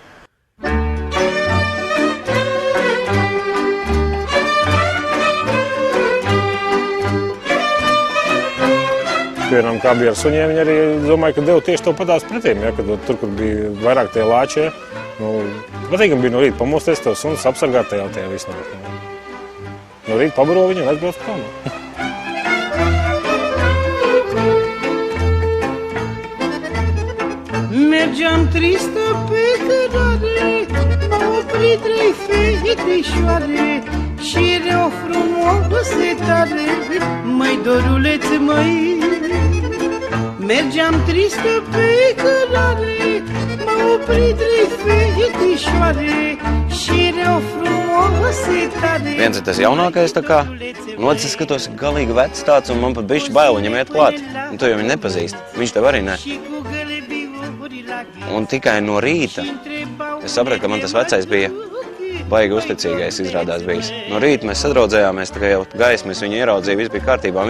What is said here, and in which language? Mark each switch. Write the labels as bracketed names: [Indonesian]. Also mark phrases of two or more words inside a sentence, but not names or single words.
[Latvian] Piemēram, kā bija ar suņiem, viņi arī domāju, ka deva tieši to patās pretīm, ja, kad tur, kur bija vairāk tie lāči, ja. Patīkam bija no rīta pamosties, tev suns apsargāt tajā visnāk. No rīta pabaro viņu un aizbrauc kalnā. [Romanian] Mergeam tristă pe cărare, m-au oprit 3 fetișoare și era o frumoasă tare, măi doruleț, măi. Mergeam tristă pe cărare, m-au oprit 3 fetișoare și era o frumoasă tare. [Latvian] Viens ir tas jaunākais, tā kā, un otrs es skatos galīgi vecs tāds, un man pat bišķi bail viņam iet klāt. Un tu jau viņu nepazīst, viņš tev arī ne. Un tikai no rīta es sapratu, ka man tas vecais bija baigi uzticīgais izrādās bijis. No rīta mēs sadraudzējāmies, tā kā jau gaismu es viņu ieraudzīju, viss bija kārtībā.